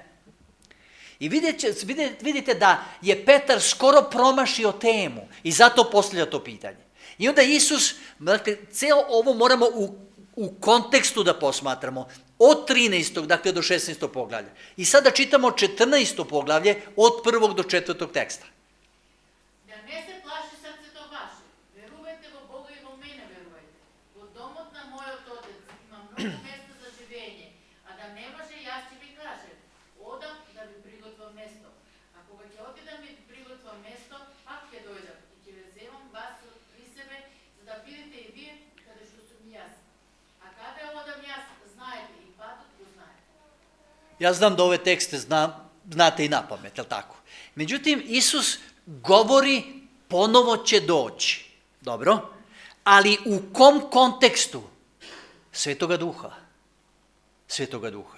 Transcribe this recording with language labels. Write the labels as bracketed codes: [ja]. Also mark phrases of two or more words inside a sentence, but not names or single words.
[sr] I vidite da je Petar skoro promašio temu i zato postavlja to pitanje. I onda Isus, dakle, celo ovo moramo u kontekstu da posmatramo. Od 13. dakle do 16. poglavlja. I sada čitamo 14. poglavlje od 1. do 4. teksta. [mk] Да не се плаши srcето ваше, верувайте во Бога и во мене верувайте. Во домот на мојот Отец има многу места за живење, а да не може, јас ќе ви кажем, одам да ви приготвам место. А кога ќе отидам и приготвам место, пак ќе дојдам и ќе ве земам вас при себе, за да бидете и вие каде што сум јас. А каде одам јас, знаете и патот го знаете. [sr] Ja znam da ove tekste znate i napamet, je li tako? Međutim, Isus govori ponovo će doći. Dobro? Ali u kom kontekstu? Svetoga Duha. Svetoga Duha.